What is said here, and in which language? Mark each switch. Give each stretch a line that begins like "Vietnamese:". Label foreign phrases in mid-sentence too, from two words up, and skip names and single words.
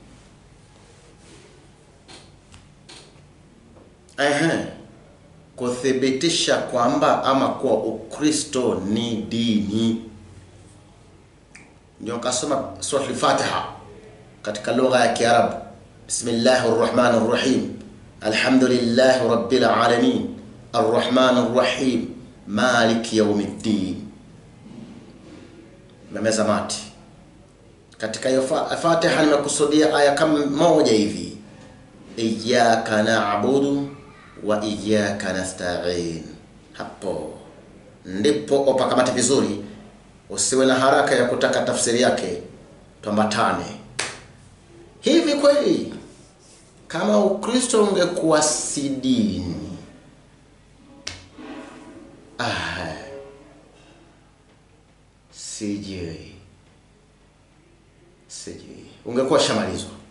Swahili: Kuthibitisha kwamba ama kuwa Ukristo ni dini. Ndio kasoma Surah Al-Fatiha katika lugha ya Kiarabu.
Arabic: بسم الله الرحمن الرحيم الحمد لله رب العالمين. الرحمن الرحيم مالك يوم الدين. Memezamati.
Swahili: Katika hiyo Fatiha nimekusudia aya kama moja hivi.
Arabic: إياك نعبد وإياك نستعين.
Swahili: Hapo ndipo upakamata vizuri, usiwe na haraka ya kutaka tafsiri yake, tuambatane. Hivi kweli kama Ukristo ungekuwa si dini, sijui ungekuwa shamalizwa.